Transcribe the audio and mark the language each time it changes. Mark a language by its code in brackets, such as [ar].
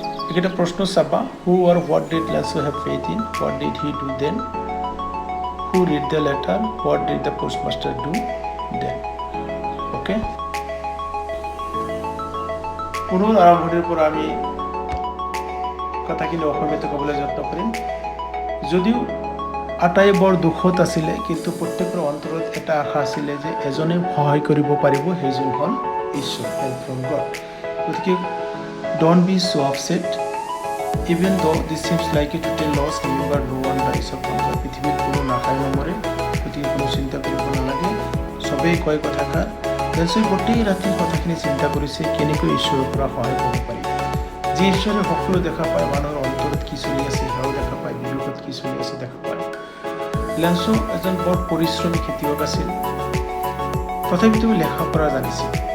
[as] এখানে প্রশ্ন চাবা [en] who or what did Lanso have faith in? What did he do then? Who read the letter? What did the postmaster do then? Okay? [as] পুনৰ আৰম্ভণিৰ পৰা আমি কথাখিনি অসমীয়াত ক'বলৈ যত্ন কৰিম। যদিও আটাই বৰ দুখত আছিলে, কিন্তু প্ৰত্যেকৰ অন্তৰত এটা আশা আছিলে যে এজনে সহায় কৰিব পাৰিব, সেইজন হ'ল ঈশ্বৰ, [en] Help from God. গতিকে don't be so upset. Even though this seems like a total loss, remember no one dies of hunger. [as] পৃথিৱীত কোনো নাখায় নমৰে, গতিকে কোনো চিন্তা কৰিব নালাগে। চবেই কয় কথাষাৰ, গোটেই ৰাতি কথাখিনি চিন্তা কৰিছে কেনেকৈ ঈশ্বৰৰ পৰা সহায় পাব পাৰি। যি ঈশ্বৰে সকলো দেখা পায়, মানুহৰ অন্তৰত কি চলি আছে সেয়াও দেখা পায়, বিবেকত কি চলি আছে দেখা পায়। লেঞ্চো এজন বৰ পৰিশ্ৰমী খেতিয়ক আছিল, তথাপিতো লেখা পঢ়া জানিছিল।